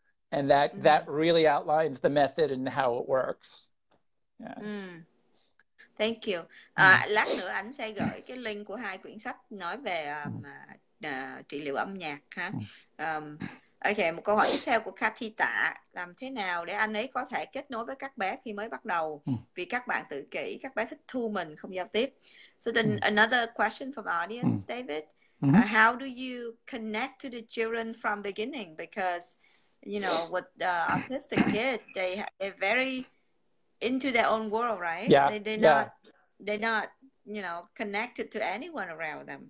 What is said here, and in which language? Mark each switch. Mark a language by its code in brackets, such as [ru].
[en] And that really outlines the method and how it works. Yeah. Thank you. [vi] Lát nữa anh sẽ gửi cái link của 2 quyển sách nói về trị liệu âm nhạc ha. Ok, một câu hỏi tiếp theo của Cathy Tạ: làm thế nào để anh ấy có thể kết nối với các bé khi mới bắt đầu, vì các bạn tự kỷ, các bé thích thu mình, không giao tiếp. [en] So then another question from audience, David. How do you connect to the children from beginning? Because you know, with autistic kids, they're very into their own world, right? Yeah. They're not, you know, connected to anyone around them.